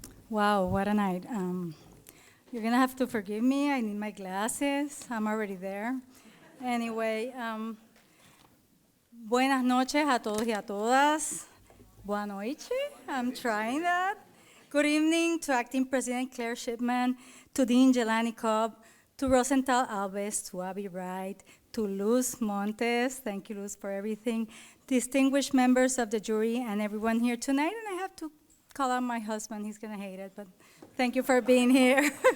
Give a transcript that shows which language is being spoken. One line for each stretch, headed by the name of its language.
English: Wow, what a night. You're gonna have to forgive me, I need my glasses, I'm already there.
Spanish: Anyway, buenas noches a todos y a todas.
Portuguese: Boa noite,
English: I'm trying that. Good evening to Acting President Claire Shipman, to Dean Jelani Cobb, to Rosenthal Alves, to Abby Wright, to Luz Montes, thank you Luz for everything, distinguished members of the jury and everyone here tonight, and I have to call out my husband, he's gonna hate it, but thank you for being here.